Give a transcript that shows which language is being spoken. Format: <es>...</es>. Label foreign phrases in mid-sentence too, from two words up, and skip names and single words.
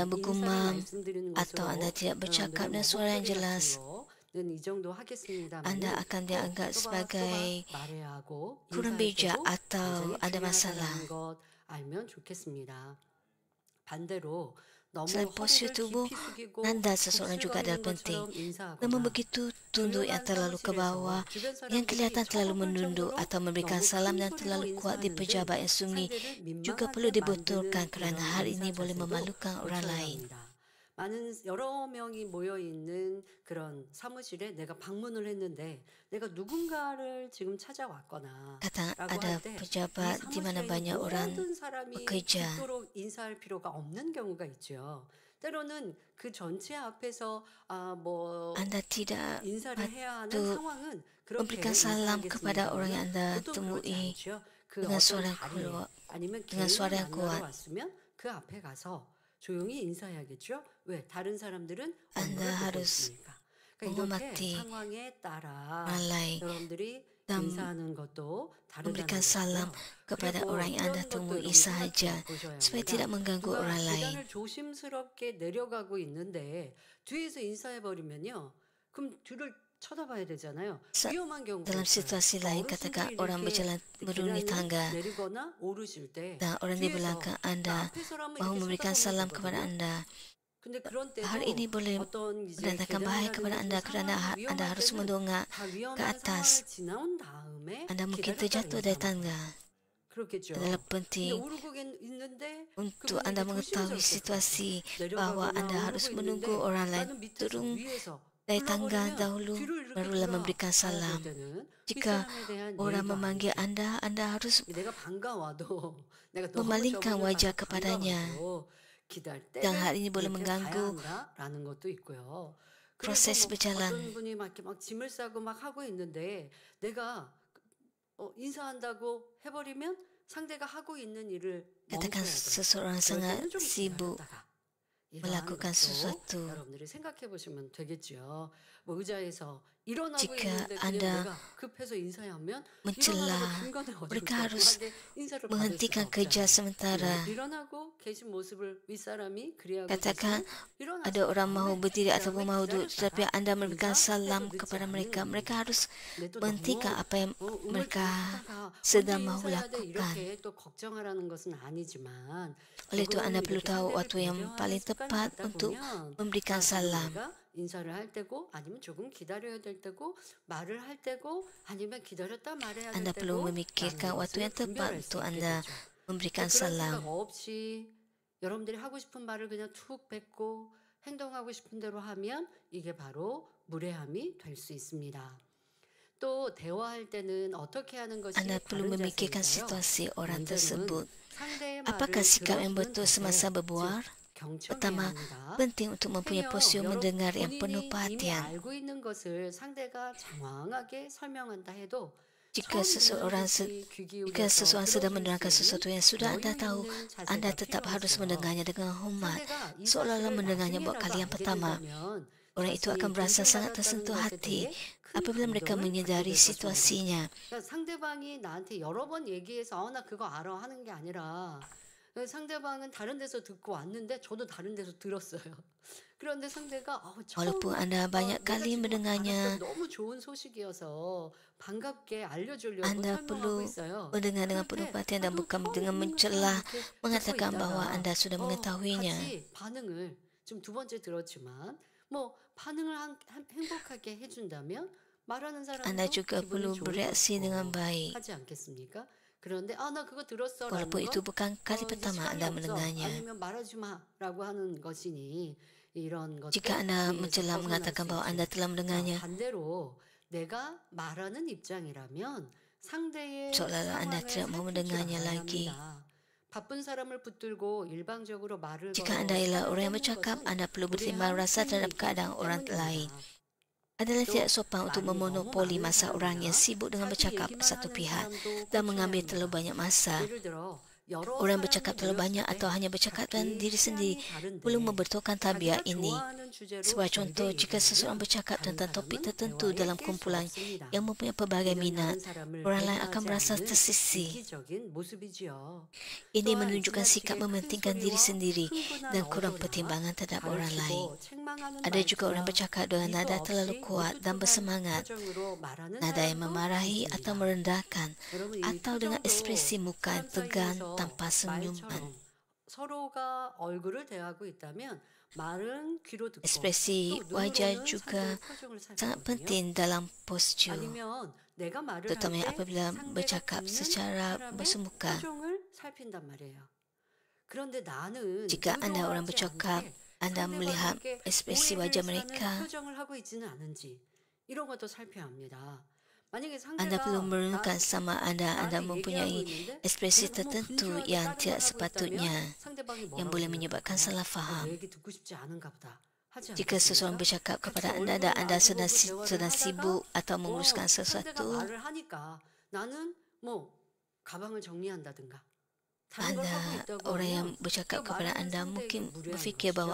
<ko>인사를</ko> <ms>bergumam</ms> <ko>말씀드리는</ko> <ms>atau</ms> <ko>것으로</ko> <ms>anda tidak bercakap</ms> <ko>여러분들은</ko> <ms>dengan</ms> <ko>뭐</ko> <ms>suara yang</ms> <ko>목소리 같은</ko> <ms>jelas,</ms> <ko>거는 이 정도 하겠습니다만</ko> <ms>anda akan dianggap sebagai</ms> <ko>말해야 하고</ko> <ms>kurang</ms> <ko>인사할</ko> <ms>bijak</ms> <ko>때도</ko> <ms>atau</ms> <ko>굉장히</ko> <ms>ada masalah.</ms> <ko>중요하다는 것 알면 좋겠습니다. 반대로 너무</ko> <ms>Selain postur</ms> <ko>허리를</ko> <ms>tubuh,</ms> <ko>깊이 숙이고</ko> <ms>nada seseorang juga adalah</ms> <ko>굽슬거리는</ko> <ms>penting.</ms> <ko>것처럼 인사하거나</ko> <ms>Namun begitu tunduk yang terlalu ke bawah, yang kelihatan terlalu menunduk atau memberikan salam yang terlalu kuat di pejabat yang sunyi juga perlu dibetulkan kerana hal ini boleh memalukan orang lain.</ms> <ko>많은 여러 명이 모여 있는 그런 사무실에 내가 방문을 했는데 내가 누군가를 지금 찾아왔거나</ko> <ms>Kata</ms> <ko>라고</ko> <ms>ada</ms> <ko>할 때 이</ko> <ms>pejabat di mana</ms> <ko>사무실에</ko> <ms>banyak orang</ms> <ko>모든 사람이</ko> <ms>bekerja.</ms> <ko>깊도록 인사할 필요가 없는 경우가 있죠. 때로는 그 전체 앞에서 뭐</ko> <ms>Anda tidak</ms> <ko>인사를 해야 하는</ko> <ms>patut</ms> <ko>상황은 그렇게</ko> <ms>memberikan salam kepada orang yang anda</ms> <ko>보통 그렇지</ko> <ms>temui</ms> <ko>않죠. 그</ko> <ms>dengan</ms> <ko>어떤</ko> <ms>suara yang</ms> <ko>자리에</ko> <ms>kuat.</ms> <ko>아니면</ko> <ms>dengan</ms> <ko>개인을</ko> <ms>suara yang</ms> <ko>만나러</ko> <ms>kuat.</ms> <ko>왔으면 그 앞에 가서 조용히 인사해야겠죠. 왜? 다른 사람들은</ko> <ms>Anda</ms> <ko>업무를 보고</ko> <ms>harus</ms> <ko>있으니까. 그러니까 이렇게</ko> <ms>menghormati</ms> <ko>상황에 따라</ko> <ms>orang lain</ms> <ko>여러분들이</ko> <ms>dan</ms> <ko>인사하는 것도</ko> <ms>memberikan</ms> <ko>다르다는</ko> <ms>salam</ms> <ko>거고요.</ko> <ms>kepada</ms> <ko>그리고</ko> <ms>orang yang anda</ms> <ko>이런 것도</ko> <ms>temui</ms> <ko>여러분</ko> <ms>sahaja</ms> <ko>생각해 보셔야</ko> <ms>supaya</ms> <ko>합니다.</ko> <ms>tidak mengganggu</ms> <ko>누가</ko> <ms>orang lain.</ms> <ko>계단을 조심스럽게 내려가고 있는데 뒤에서 인사해 버리면요. 그럼 뒤를 쳐다봐야 되잖아요. 위험한 경우가</ko> <ms>Dalam</ms> <ko>있어요.</ko> <ms>situasi lain, katakan orang berjalan menuruni tangga</ms> <ko>내리거나 오르실 때</ko> <ms>dan orang di</ms> <ko>뒤에서</ko> <ms>belakang anda</ms> <ko>앞에 사람은</ko> <ms>mahu</ms> <ko>이렇게</ko> <ms>memberikan</ms> <ko>쳐다보면</ko> <ms>salam</ms> <ko>되거든요.</ko> <ms>kepada anda.</ms> <ko>근데 그런 때도</ko> <ms>Hal ini boleh</ms> <ko>어떤 이제</ko> <ms>mendatangkan bahaya kepada anda kerana anda harus mendongak</ms> <ko>다</ko> <ms>ke</ms> <ko>위험한</ko> <ms>atas.</ms> <ko>상황을 지나온 다음에</ko> <ms>Anda mungkin</ms> <ko>기다렸다는</ko> <ms>terjatuh dari</ms> <ko>얘기입니다.</ko> <ms>tangga.</ms> <ko>그렇겠죠.</ko> <ms>adalah</ms> <ko>근데</ko> <ms>penting</ms> <ko>오르고 있는데</ko> <ms>untuk</ms> <ko>그분이</ko> <ms>anda</ms> <ko>이게</ko> <ms>mengetahui</ms> <ko>조심스럽겠어요.</ko> <ms>situasi bahawa</ms> <ko>내려가거나</ko> <ms>anda harus</ms> <ko>오르고</ko> <ms>menunggu</ms> <ko>있는데</ko> <ms>orang lain</ms> <ko>나는 밑에서</ko> <ms>turun</ms> <ko>위에서</ko> <ms>dari tangga</ms> <ko>불러버리면</ko> <ms>dahulu</ms> <ko>뒤로 이렇게</ko> <ms>barulah memberikan</ms> <ko>돌아가야 될</ko> <ms>salam.</ms> <ko>때는</ko> <ms>Jika</ms> <ko>윗사람에 대한</ko> <ms>orang</ms> <ko>예의도</ko> <ms>memanggil</ms> <ko>아니죠.</ko> <ms>anda harus</ms> <ko>내가 반가워도 내가 너무</ko> <ms>memalingkan</ms> <ko>저분을</ko> <ms>wajah</ms> <ko>봐서</ko> <ms>kepadanya.</ms> <ko>반가워도 기다릴</ko> <ms>Dan</ms> <ko>때를</ko> <ms>hal ini boleh</ms> <ko>이렇게 봐야</ko> <ms>mengganggu</ms> <ko>한다라는 것도 있고요. 그래서</ko> <ms>proses</ms> <ko>뭐</ko> <ms>berjalan.</ms> <ko>어떤 분이 막 이렇게 막 짐을 싸고 막 하고 있는데 내가 인사한다고 해버리면 상대가 하고 있는 일을</ko> <ms>Katakan</ms> <ko>멈춰야 돼요.</ko> <ms>seseorang</ms> <ko>그럴</ko> <ms>sangat</ms> <ko>때는 좀</ko> <ms>sibuk</ms> <ko>기다렸다가 이러한</ko> <ms>melakukan</ms> <ko>것도</ko> <ms>sesuatu.</ms> <ko>여러분들이 생각해 보시면 되겠죠. 뭐 의자에서 일어나고</ko> <ms>Jika</ms> <ko>있는데 그냥</ko> <ms>anda</ms> <ko>내가 급해서 인사하면</ko> <ms>mencela,</ms> <ko>일어나는 중간에</ko> <ms>mereka</ms> <ko>어디서</ko> <ms>harus</ms> <ko>묘하게 인사를 받을 수가</ko> <ms>menghentikan kerja</ms> <ko>없잖아요.</ko> <ms>sementara.</ms> <ko>일어나고 계신 모습을 윗사람이 그리하고</ko> <ms>Katakan</ms> <ko>계시면</ko> <ms>ada</ms> <ko>일어나서</ko> <ms>orang mahu</ms> <ko>다음에</ko> <ms>berdiri</ms> <ko>그</ko> <ms>ataupun</ms> <ko>다음에</ko> <ms>mahu duduk, tetapi</ms> <ko>기다렸다가</ko> <ms>anda memberikan</ms> <ko>인사할</ko> <ms>salam</ms> <ko>때도 늦지</ko> <ms>kepada</ms> <ko>않은</ko> <ms>mereka. Mereka</ms> <ko>의미.</ko> <ms>harus</ms> <ko>근데 또</ko> <ms>menghentikan</ms> <ko>너무</ko> <ms>apa yang</ms> <ko>음을</ko> <ms>mereka</ms> <ko>닫다가 언제</ko> <ms>sedang mahu</ms> <ko>인사해야 돼</ko> <ms>lakukan.</ms> <ko>이렇게 또 걱정하라는 것은 아니지만</ko> <ms>Oleh itu</ms> <ko>조금</ko> <ms>anda perlu</ms> <ko>이렇게</ko> <ms>tahu</ms> <ko>상대를</ko> <ms>waktu yang</ms> <ko>배려하는</ko> <ms>paling</ms> <ko>습관이</ko> <ms>tepat</ms> <ko>갖다</ko> <ms>untuk</ms> <ko>보면</ko> <ms>memberikan salam.</ms> <ko>내가 인사를 할 때고 아니면 조금 기다려야 될 때고 말을 할 때고 아니면 기다렸다 말해야 될</ko> <ms>Anda perlu</ms> <ko>때고</ko> <ms>memikirkan</ms> <ko>라는</ko> <ms>waktu yang</ms> <ko>것을</ko> <ms>tepat</ms> <ko>분별할 수</ko> <ms>untuk</ms> <ko>있게</ko> <ms>anda</ms> <ko>되죠.</ko> <ms>memberikan</ms> <ko>그런 생각</ko> <ms>salam.</ms> <ko>없이 여러분들이 하고 싶은 말을 그냥 툭 뱉고 행동하고 싶은 대로 하면 이게 바로 무례함이 될 수 있습니다. 또 대화할 때는 어떻게 하는 것이</ko> <ms>Anda perlu</ms> <ko>바른</ko> <ms>memikirkan</ms> <ko>자세일까요?</ko> <ms>situasi orang</ms> <ko>먼저는</ko> <ms>tersebut.</ms> <ko>상대의</ko> <ms>Apakah</ms> <ko>말을</ko> <ms>sikap yang</ms> <ko>들어주는</ko> <ms>betul</ms> <ko>자세,</ko> <ms>semasa berbual?</ms> <ko>즉 경청해야</ko> <ms>Pertama,</ms> <ko>합니다.</ko> <ms>penting untuk mempunyai</ms> <ko>행여</ko> <ms>posisi mendengar yang penuh</ms> <ko>본인이 이미</ko> <ms>perhatian.</ms> <ko>알고 있는 것을 상대가 장황하게 설명한다 해도</ko> <ms>Jika seseorang sedang menerangkan sesuatu yang sudah anda tahu, anda tetap harus mendengarnya dengan hormat, seolah-olah mendengarnya buat kali yang pertama. Orang itu akan merasa sangat tersentuh hati apabila mereka menyadari situasinya.</ms> <ko>상대방이 나한테 여러 번 얘기해서 나 그거 알아 하는 게 아니라 상대방은 다른 데서 듣고 왔는데 저도 다른 데서 들었어요. 그런데 상대가</ko> <ms>Walaupun anda banyak kali mendengarnya,</ms> <ko>너무 좋은 소식이어서 반갑게 알려주려고</ko> <ms>anda</ms> <ko>설명하고</ko> <ms>perlu</ms> <ko>있어요.</ko> <ms>mendengar dengan penuh perhatian dan bukan dengan mencelah mengatakan bahawa anda sudah mengetahuinya.</ms> <ko>같이 반응을 좀 두 번째 들었지만 뭐 반응을 행복하게 해준다면 말하는 사람도</ko> <ms>Anda juga</ms> <ko>기분이</ko> <ms>perlu</ms> <ko>좋을</ko> <ms>bereaksi</ms> <ko>것이고</ko> <ms>dengan baik.</ms> <ko>하지 않겠습니까? 그런데 나 그거 들었어라는</ko> <ms>Walaupun itu</ms> <ko>건</ko> <ms>bukan kali</ms> <ko>이제</ko> <ms>pertama</ms> <ko>시간이</ko> <ms>anda</ms> <ko>없어</ko> <ms>mendengarnya.</ms> <ko>아니면 말하지 마라고 하는 것이니 이런 것들</ko> <ms>Jika anda</ms> <ko>우리에서</ko> <ms>mencela</ms> <ko>벗어날</ko> <ms>mengatakan</ms> <ko>수</ko> <ms>bahawa</ms> <ko>있죠.</ko> <ms>anda telah</ms> <ko>자,</ko> <ms>mendengarnya,</ms> <ko>반대로 내가 말하는 입장이라면 상대의</ko> <ms>seolah-olah anda</ms> <ko>상황을</ko> <ms>tidak mahu</ms> <ko>살필 줄</ko> <ms>mendengarnya</ms> <ko>알아야</ko> <ms>lagi.</ms> <ko>합니다. 바쁜 사람을 붙들고 일방적으로 말을</ko> <ms>Jika</ms> <ko>걸어</ko> <ms>anda ialah orang yang</ms> <ko>끊는</ko> <ms>bercakap,</ms> <ko>것은</ko> <ms>anda perlu bertimbang</ms> <ko>무례한</ko> <ms>rasa terhadap</ms> <ko>행위이기</ko> <ms>keadaan orang lain.</ms> <ko>때문입니다.</ko> <ms>Adalah</ms> <ko>또</ko> <ms>tidak sopan untuk</ms> <ko>말이 너무</ko> <ms>memonopoli</ms> <ko>많은</ko> <ms>masa orang yang</ms> <ko>사람이나</ko> <ms>sibuk dengan</ms> <ko>자기</ko> <ms>bercakap</ms> <ko>얘기만</ko> <ms>satu</ms> <ko>하는</ko> <ms>pihak</ms> <ko>사람도</ko> <ms>dan</ms> <ko>고쳐야</ko> <ms>mengambil</ms> <ko>합니다.</ko> <ms>terlalu banyak masa.</ms> <ko>예를 들어 여러</ko> <ms>Orang</ms> <ko>사람이</ko> <ms>bercakap terlalu</ms> <ko>모였을</ko> <ms>banyak</ms> <ko>때</ko> <ms>atau hanya bercakapkan</ms> <ko>각기</ko> <ms>diri sendiri</ms> <ko>취향이 다른데</ko> <ms>perlu membentukkan tabiat</ms> <ko>자기가</ko> <ms>ini.</ms> <ko>좋아하는 주제로</ko> <ms>Sebagai contoh,</ms> <ko>길게</ko> <ms>jika seseorang</ms> <ko>얘기하면</ko> <ms>bercakap</ms> <ko>다른</ko> <ms>tentang topik</ms> <ko>사람은</ko> <ms>tertentu</ms> <ko>대화에</ko> <ms>dalam</ms> <ko>낄 수</ko> <ms>kumpulan</ms> <ko>없습니다.</ko> <ms>yang mempunyai pelbagai</ms> <ko>이는</ko> <ms>minat,</ms> <ko>다른 사람을</ko> <ms>orang lain akan</ms> <ko>배려하지</ko> <ms>merasa</ms> <ko>않는</ko> <ms>tersisih.</ms> <ko>이기적인 모습이지요.</ko> <ms>Ini</ms> <ko>또한</ko> <ms>menunjukkan sikap</ms> <ko>지나치게 큰</ko> <ms>mementingkan diri</ms> <ko>소리와</ko> <ms>sendiri</ms> <ko>흥분한</ko> <ms>dan kurang</ms> <ko>어조나</ko> <ms>pertimbangan terhadap</ms> <ko>발을</ko> <ms>orang lain.</ms> <ko>치고 책망하는</ko> <ms>Ada juga orang</ms> <ko>말투나</ko> <ms>bercakap dengan</ms> <ko>이거</ko> <ms>nada terlalu</ms> <ko>없이</ko> <ms>kuat dan</ms> <ko>무뚝뚝한</ko> <ms>bersemangat,</ms> <ko>표정으로 말하는</ko> <ms>nada yang</ms> <ko>사람도</ko> <ms>memarahi atau</ms> <ko>있습니다.</ko> <ms>merendahkan,</ms> <ko>여러분 이</ko> <ms>atau dengan</ms> <ko>표정도</ko> <ms>ekspresi muka yang</ms> <ko>사람</ko> <ms>tegang</ms> <ko>사이에서</ko> <ms>tanpa senyuman.</ms> <ko>말처럼 서로가 얼굴을 대하고 있다면 말은 귀로 듣고</ko> <ms>Ekspresi</ms> <ko>또</ko> <ms>wajah</ms> <ko>눈으로는</ko> <ms>juga</ms> <ko>상대의 표정을</ko> <ms>sangat</ms> <ko>살피거든요.</ko> <ms>penting dalam postur,</ms> <ko>아니면 내가 말을 할</ko> <ms>terutama</ms> <ko>때</ko> <ms>apabila</ms> <ko>상대가</ko> <ms>bercakap</ms> <ko>듣는</ko> <ms>secara</ms> <ko>사람의</ko> <ms>bersemuka.</ms> <ko>표정을 살핀단 말이에요. 그런데 나는</ko> <ms>Jika anda orang</ms> <ko>의도하지</ko> <ms>bercakap,</ms> <ko>않게</ko> <ms>anda melihat</ms> <ko>상대방에게</ko> <ms>ekspresi</ms> <ko>오해를</ko> <ms>wajah</ms> <ko>사는</ko> <ms>mereka,</ms> <ko>표정을 하고 있지는 않은지 이런 것도 살펴야 합니다. 만약에</ko> <ms>anda perlu</ms> <ko>상대가</ko> <ms>merenungkan sama anda</ms> <ko>나한테</ko> <ms>mempunyai</ms> <ko>얘기하고 있는데</ko> <ms>ekspresi</ms> <ko>내가 너무</ko> <ms>tertentu</ms> <ko>분주하게</ko> <ms>yang</ms> <ko>다른</ko> <ms>tidak</ms> <ko>말 하고</ko> <ms>sepatutnya,</ms> <ko>있다면 상대방이</ko> <ms>yang</ms> <ko>뭐라고</ko> <ms>boleh menyebabkan</ms> <ko>생각할까요?</ko> <ms>salah faham.</ms> <ko>내 얘기 듣고 싶지 않은가 보다 하지</ko> <ms>Jika seseorang</ms> <ko>않겠습니까?</ko> <ms>bercakap</ms> <ko>같이</ko> <ms>kepada anda</ms> <ko>얼굴</ko> <ms>dan anda</ms> <ko>마주보고</ko> <ms>sedang</ms> <ko>대화를</ko> <ms>sibuk</ms> <ko>하다가</ko> <ms>atau menguruskan</ms> <ko>상대가</ko> <ms>sesuatu,</ms> <ko>말을 하니까 나는 뭐 가방을 정리한다든가 다른 걸 하고</ko> <ms>anda</ms> <ko>있다고</ko> <ms>orang yang</ms> <ko>하면</ko> <ms>bercakap</ms> <ko>그</ko> <ms>kepada</ms> <ko>말하는</ko> <ms>anda</ms> <ko>상대에게</ko> <ms>mungkin</ms> <ko>무례한</ko> <ms>berfikir bahawa</ms>